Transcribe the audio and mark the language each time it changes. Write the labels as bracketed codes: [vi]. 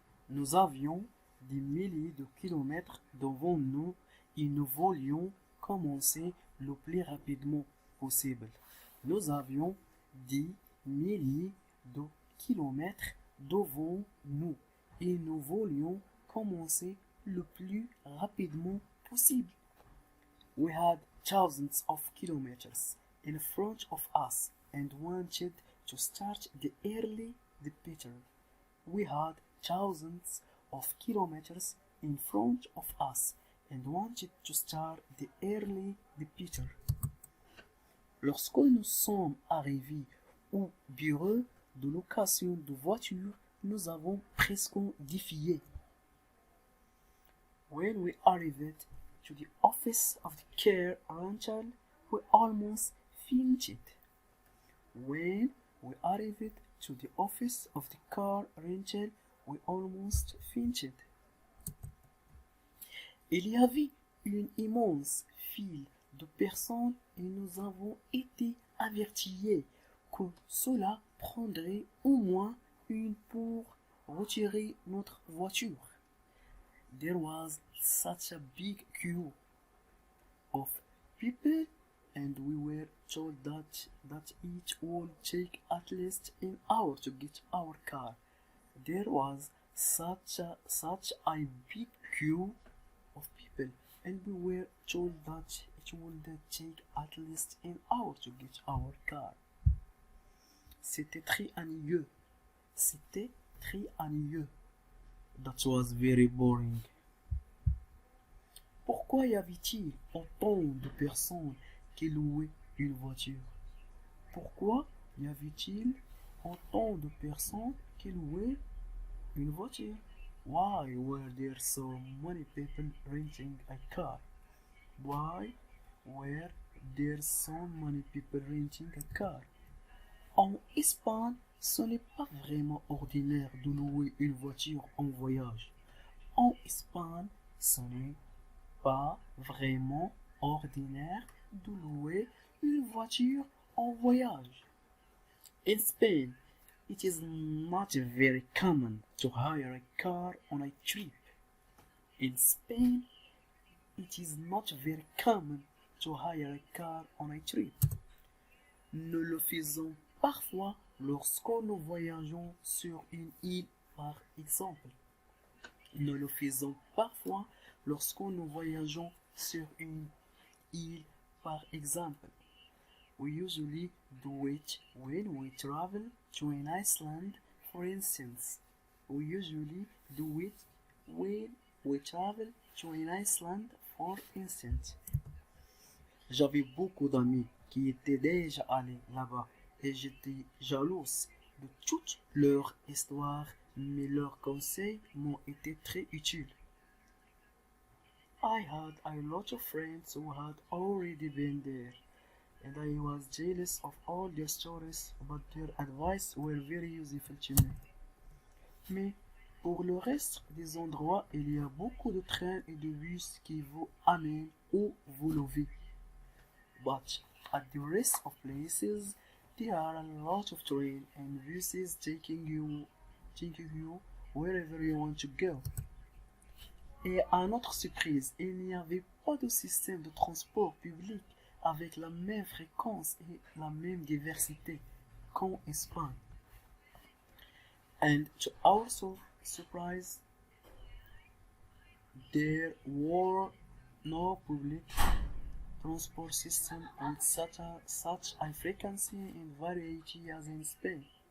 [fr] Nous avions des milliers de kilomètres devant nous et nous voulions commencer le plus rapidement possible. Nous avions des milliers de kilomètres devant nous et nous voulions commencer le plus rapidement possible. [en] We had thousands of kilometers in front of us and wanted to start the early the better. We had thousands of kilometers in front of us and wanted to start the early the better. [fr] Lorsque nous sommes arrivés au bureau de location de voitures, nous avons presque défié. [en] When we arrived to the office of the car rental, we almost fainted. When we arrived to the office of the car rental, we almost fainted. [fr] Il y avait une immense file de personnes et nous avons été avertis que cela prendrait au moins une pour retirer notre voiture. [en] There was such a big queue of people and we were told that it would take at least an hour to get our car. There was such a big queue of people and we were told that it would take at least an hour to get our car. [fr] C'était très ennuyeux. C'était très ennuyeux. [en] That was very boring. [fr] Pourquoi y avait-il autant de personnes qui louaient une voiture? Pourquoi y avait-il autant de personnes qui louaient une voiture? [en] Why were there so many people renting a car? Why were there so many people renting a car? [fr] En Espagne, ce n'est pas vraiment ordinaire de louer une voiture en voyage. En Espagne, ce n'est pas vraiment ordinaire de louer une voiture en voyage. [en] In Spain, it is not very common to hire a car on a trip. In Spain, it is not very common to hire a car on a trip. [fr] Nous le faisons parfois lorsque nous voyageons sur une île, par exemple. Nous le faisons parfois lorsque nous voyageons sur une île, par exemple. [en] We usually do it when we travel to an island, for instance. We usually do it when we travel to an island, for instance. [fr] J'avais beaucoup d'amis qui étaient déjà allés là-bas et j'étais jalouse de toute leur histoire, mais leurs conseils m'ont été très utiles. [en] I had a lot of friends who had already been there, and I was jealous of all their stories, but their advice were very useful to me. [fr] Mais pour le reste des endroits, il y a beaucoup de trains et de bus qui vous amènent où vous levez. [en] But at the rest of places, there are a lot of trains and buses taking you wherever you want to go. [fr] Et à notre surprise, il n'y avait pas de système de transport public avec la même fréquence et la même diversité qu'en Espagne. [en] And to our surprise, there were no public transport system with such a frequency and variety as in Spain.